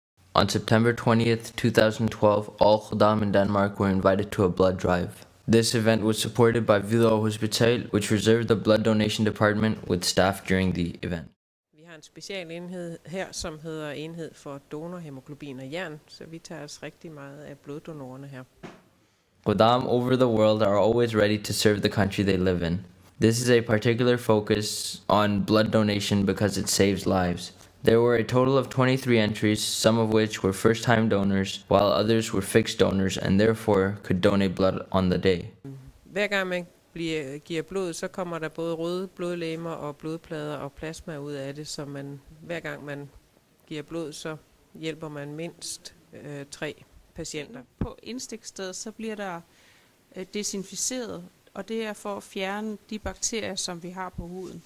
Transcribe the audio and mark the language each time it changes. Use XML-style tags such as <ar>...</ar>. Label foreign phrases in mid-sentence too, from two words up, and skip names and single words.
<en>On September 20th, 2012, all Khuddam in Denmark were invited to a blood drive. This event was supported by Hvidovre Hospital, which reserved the blood donation department with staff during the event.</en> <da>Vi har en special enhed her, som hedder Enhed for Donor, Hemoglobin og Jern, så vi tager os rigtig meget af bloddonorerne her.</da> <en>Khuddam over the world are always ready to serve the country they live in. This is a particular focus on blood donation because it saves lives. There were a total of 23 entries, some of which were first-time donors, while others were fixed donors and therefore could donate blood on the day.</en> <da>Hver gang man giver blod, så kommer der både røde blodlegemer og blodplader og plasma ud af det, så hver gang man giver blod, så hjælper man mindst 3 patienter. På indstiksstedet så bliver der desinficeret, og det er for at fjerne de bakterier, som vi har på huden.</da>